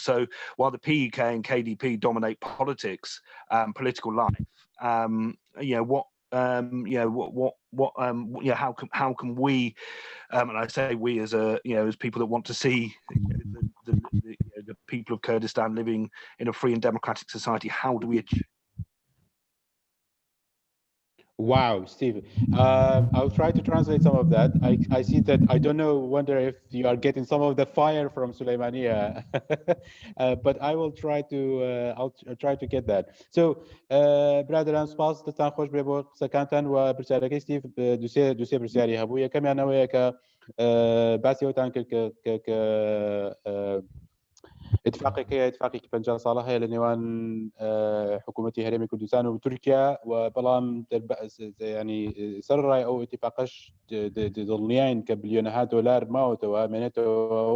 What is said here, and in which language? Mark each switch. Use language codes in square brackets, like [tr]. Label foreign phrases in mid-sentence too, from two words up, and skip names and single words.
[en] So while the PKK and KDP dominate politics, political life, how can we, and I say we as as people that want to see the people of Kurdistan living in a free and democratic society, how do we achieve? Wow, Steve. I'll try to translate some of that. I see that. I don't know, wonder if you are getting some of the fire from Suleimania, but I will try to. I'll try to get that. So, [ckb] برادران سپاس دەتان خۆش بێ بۆ قسەکانتان و پرسیارەکەی ستیڤ دووسێ پرسیاری هەبوو. یەکەمیان ئەوەیە کە باسی ئەوتان کرد کە اتفاقێکی 50 ساڵە هەیە لە نێوان حکوومەتی هەرێمی کوردستان و تورکیا و بەڵام ینی سەرڕای ئەو اتفاقەش دڵنیاین کە بلیۆنەها دۆلار ماوەتەوە مێنێتەوە